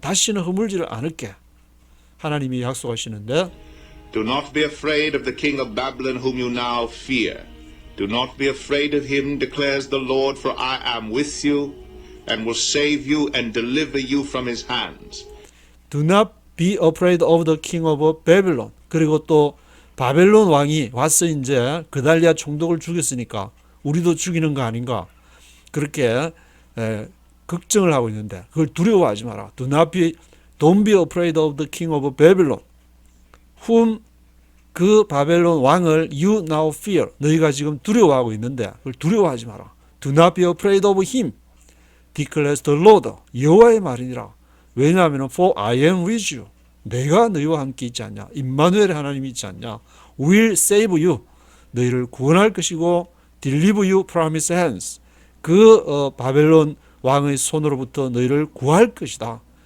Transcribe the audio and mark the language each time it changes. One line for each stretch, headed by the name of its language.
Korean: 다시는 허물지를 않을게. 하나님이 약속하시는데
English: Do not be afraid of the king of Babylon whom you now fear. Do not be afraid of him, declares the Lord, for I am with you and will save you and deliver you from his hands. Do not be afraid of the king of Babylon.
Korean: 그리고 또 바벨론 왕이 와서 이제 그달리아 총독을 죽였으니까 우리도 죽이는 거 아닌가 그렇게 걱정을 하고 있는데 그걸 두려워하지 마라.
English: Don't be afraid of the king of Babylon whom
Korean: 그 바벨론 왕을
English: you now fear
Korean: 너희가 지금 두려워하고 있는데 그걸 두려워하지 마라.
English: Do not be afraid of him declares the Lord
Korean: 여호와의 말이니라. 왜냐하면
English: for I am with you
Korean: 내가 너희와 함께 있지 않냐. 임마누엘의 하나님이 있지 않냐.
English: will save you.
Korean: 너희를 구원할 것이고
English: deliver you from his hands.
Korean: 그 바벨론 왕의 손으로부터 너희를 구할 것이다.